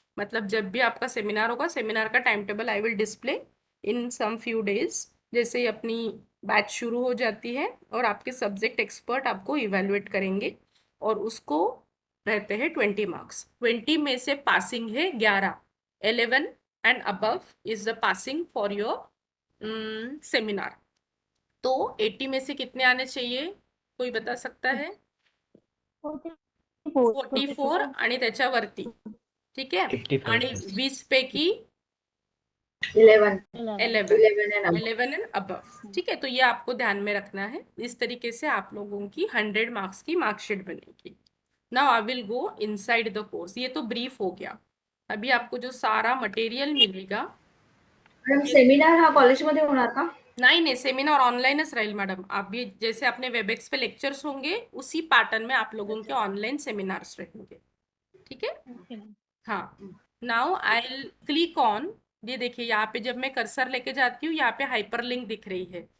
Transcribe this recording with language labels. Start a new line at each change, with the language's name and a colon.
Hindi: मतलब जब भी आपका सेमिनार होगा, सेमिनार का time table
English: I will display in some few days,
Hindi: जैसे ही अपनी बैच शुरू हो जाती है, और आपके सब्जेक्ट एक्सपर्ट आपको इवेल्युएट करेंगे और उसको रहते हैं 20 मार्क्स। 20 में से पासिंग है 11,
English: 11 and above is the passing for your seminar.
Hindi: तो 80 में से कितने आने चाहिए, कोई बता सकता है?
Marathi: 44 आणि त्याच्यावरती, ठीक आहे। 55. आणि 20 पैकी 11 11
English: and above.
Hindi: 11 एंड अबव, ठीक है। तो ये आपको ध्यान में रखना है। इस तरीके से आप लोगों की 100 मार्क्स की मार्कशीट बनेगी।
English: Now I will go inside the course.
Hindi: ये तो ब्रीफ हो गया। अभी आपको जो सारा मटेरियल मिलेगा,
Marathi: मॅडम सेमिनार हा कॉलेजमध्ये होणार का?
Hindi: नहीं,
Marathi: सेमिनार ऑनलाइनच रहेल
Hindi: मैडम। अभी जैसे अपने वेबएक्स पे लेक्चर्स होंगे, उसी पैटर्न में आप लोगों के ऑनलाइन सेमिनार्स रहेंगे, ठीक है। हाँ, नाउ आई क्लिक ऑन, ये देखिए यहाँ पे जब मैं कर्सर लेके जाती हूँ, यहाँ पे हाइपर लिंक दिख रही है।